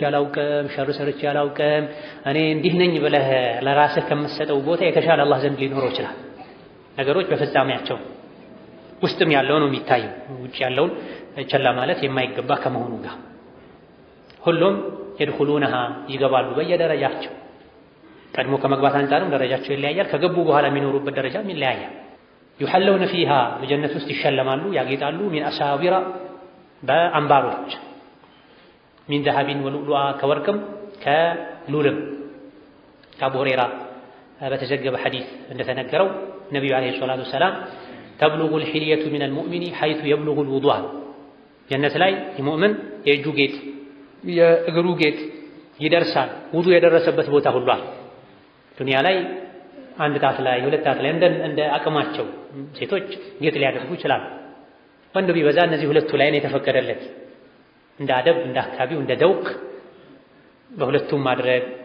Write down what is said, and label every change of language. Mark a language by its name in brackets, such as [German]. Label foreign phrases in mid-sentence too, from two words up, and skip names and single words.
[Amharic] አላውቅም፣ ሸር ሰርቼ አላውቅም፣ እኔ እንዲህ ነኝ ብለህ ለራስህ ከምትሰጠው ቦታ የተሻለ አላህ ዘንድ ሊኖረው ይችላል። ነገሮች በፍጻሜያቸው ውስጥም ያለው ነው የሚታየው። ውጭ ያለውን ቸላ ማለት የማይገባ ከመሆኑ ጋር ሁሉም የድኹሉነሃ ይገባሉ በየደረጃቸው ቀድሞ ከመግባት አንፃርም ደረጃቸው ይለያያል ከገቡ በኋላ የሚኖሩበት ደረጃም ይለያያል [Arabic] يحلون فيها [Amharic] በጀነት ውስጥ ይሸለማሉ ያጌጣሉ [Arabic] من أساور [Amharic] በአምባሮች [Arabic] من ذهب ولؤلؤا [Amharic] ከወርቅም ከሉልም ከአቡ ሁረይራ በተዘገበ ሐዲስ እንደተነገረው ነብዩ [Arabic] عليه الصلاة السلام [Amharic] تبلغ [Arabic] الحلية من المؤمن حيث يبلغ الوضوء [Amharic] ጀነት ላይ የሙእምን የእጁ ጌጥ የእግሩ ጌጥ ይደርሳል ውዱ የደረሰበት ቦታ ሁሉ አለ ዱንያ ላይ አንድ ጣት ላይ ሁለት ጣት ላይ እንደ አቅማቸው ሴቶች ጌጥ ሊያደርጉ ይችላሉ ወንድ ቢበዛ እነዚህ ሁለቱ ላይ ነው የተፈቀደለት እንደ አደብ እንደ አካባቢው እንደ ደውቅ በሁለቱም ማድረግ